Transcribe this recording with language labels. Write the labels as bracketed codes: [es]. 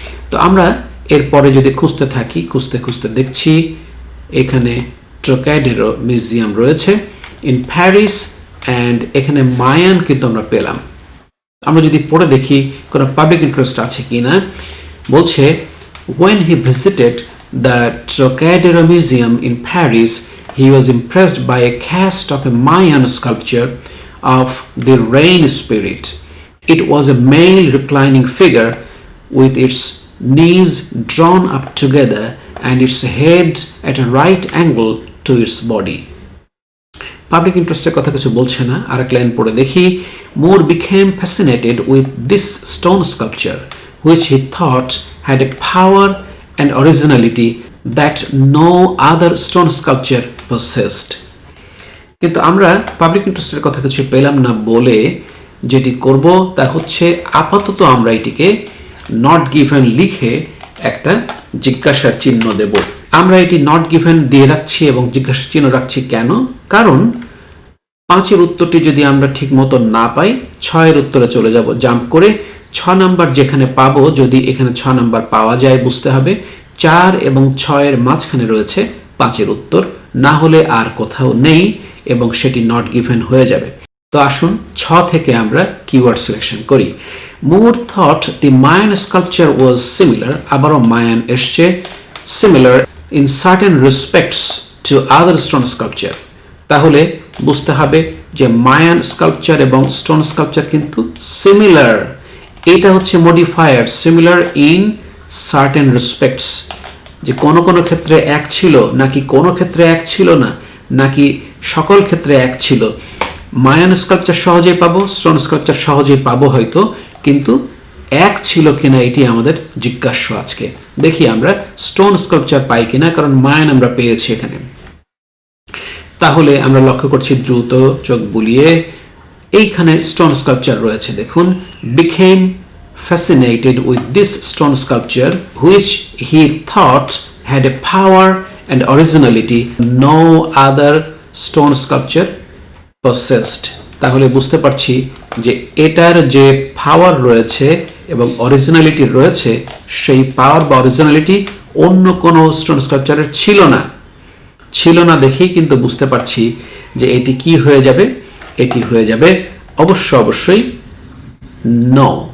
[bn] তো আমরা এরপরে যদি খুঁজতে থাকি, খুঁজতে দেখছি এখানে ট্রোকাইডেরো মিউজিয়াম রয়েছে [en] in Paris and [bn] এখানে মায়ান কিন্তু আমরা পেলাম। আমরা যদি পড়ে দেখি কোনো পাবলিক ইন্টারেস্ট আছে কি না, বলছে [en] when he visited the Trocadero Museum in Paris, he was impressed by a cast of a Mayan sculpture of the rain spirit. It was a male reclining figure with its knees drawn up together and its head at a right angle to its body. [bn] Public ইন্টারেস্টের কথা কিছু বলছে না। আরেক line পড়ে দেখি, [en] Moore became fascinated with this stone sculpture which he thought had a power and originality that no other stone sculpture possessed. [bn] কিন্তু আমরা পাবলিক ইন্টারেস্টের কথা কিছু পেলাম না বলে যেটি করব তা হচ্ছে আপাতত আমরা এটিকে নট গিভেন লিখে একটা জিজ্ঞাসার চিহ্ন দেব। আমরা এটি নট গিভেন দিয়ে রাখছি এবং জিজ্ঞাসার চিহ্ন রাখছি কেন? কারণ 5-এর উত্তরটি যদি আমরা ঠিক মতো না পাই, 6-এর উত্তরে চলে যাব জাম্প করে। 6 নাম্বার যেখানে পাবো, যদি এখানে 6 নাম্বার পাওয়া যায়, বুঝতে হবে 4 এবং 6-এর মাঝখানে রয়েছে 5-এর উত্তর, না হলে আর কোথাও নেই এবং সেটি নট গিভেন হয়ে যাবে। তো আসুন 6 থেকে আমরা কিওয়ার্ড সিলেকশন করি। [en] Moore thought the Mayan sculpture was similar, [bn] আবারও মায়ান এসছে, [en] similar in certain respects to other stone sculpture. [bn] তাহলে বুঝতে হবে যে মায়ান স্কাল্পচার এবং স্টোন স্কাল্পচার কিন্তু সিমিলার। এটা হচ্ছে modifier, similar in certain respects, যে কোনো কোনো ক্ষেত্রে এক ছিল নাকি কোনো ক্ষেত্রে এক ছিল না, নাকি সকল ক্ষেত্রে এক ছিল। মায়ান স্কাল্পচার সহজেই পাবো, স্টোন স্কাল্পচার সহজেই পাবো হয়তো, কিন্তু এক ছিল কিনা এটি আমাদের জিজ্ঞাস্য আজকে। দেখি আমরা স্টোন স্কাল্পচার পাই কিনা, কারণ মায়ান আমরা পেয়েছি এখানে। তাহলে আমরা লক্ষ্য করছি দ্রুত চোখ বুলিয়ে, এইখানে স্টোন স্কাল্পচার রয়েছে। দেখুন, [en] became fascinated with this stone sculpture which he thought had a power and originality no other stone sculpture possessed। [bn] তাহলে বুঝতে পারছি যে এটার যে পাওয়ার রয়েছে এবং অরিজিনালিটি রয়েছে, সেই পাওয়ার বা অরিজিনালিটি অন্য কোনো স্টোন স্কাল্পচারের ছিল না দেখেই কিন্তু বুঝতে পারছি যে এটি কি হয়ে যাবে, এটি হয়ে যাবে অবশ্যই নো।